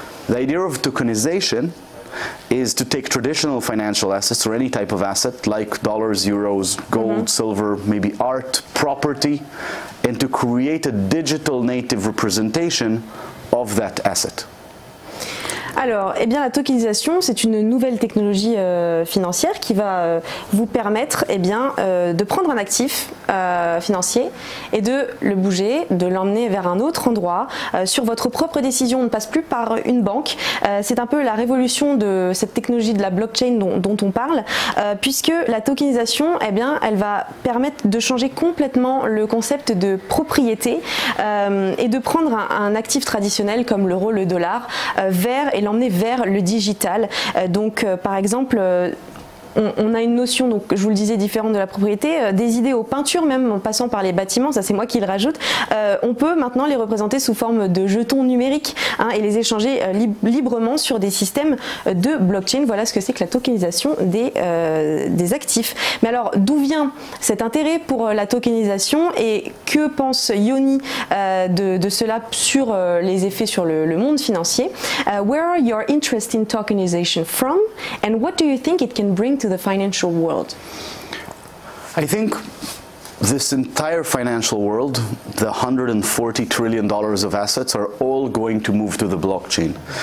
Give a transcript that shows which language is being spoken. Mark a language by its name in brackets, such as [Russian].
[English] The idea of tokenization is to take traditional financial assets or any type of asset like dollars, euros, gold, silver, maybe art, property, and to create a digital native representation of that asset. [French] Alors, eh bien, la tokenisation, c'est une nouvelle technologie financière qui va vous permettre de prendre un actif financier et de le bouger, de l'emmener vers un autre endroit sur votre propre décision. On ne passe plus par une banque. C'est un peu la révolution de cette technologie de la blockchain dont on parle, puisque la tokenisation, eh bien, elle va permettre de changer complètement le concept de propriété et de prendre un actif traditionnel comme l'euro, le dollar, et l'emmener vers le digital. Donc par exemple, on a une notion, donc je vous le disais, différente de la propriété, des idées aux peintures, même en passant par les bâtiments, ça c'est moi qui le rajoute. On peut maintenant les représenter sous forme de jetons numériques et les échanger librement sur des systèmes de blockchain. Voilà ce que c'est que la tokenisation des actifs. Mais alors, d'où vient cet intérêt pour la tokenisation et que pense Yoni de cela sur les effets sur le monde financier? [English] Where are your interest in tokenization from, and what do you think it can bring to the financial world? I think this entire financial world, the $140 trillion of assets, are all going to move to the blockchain.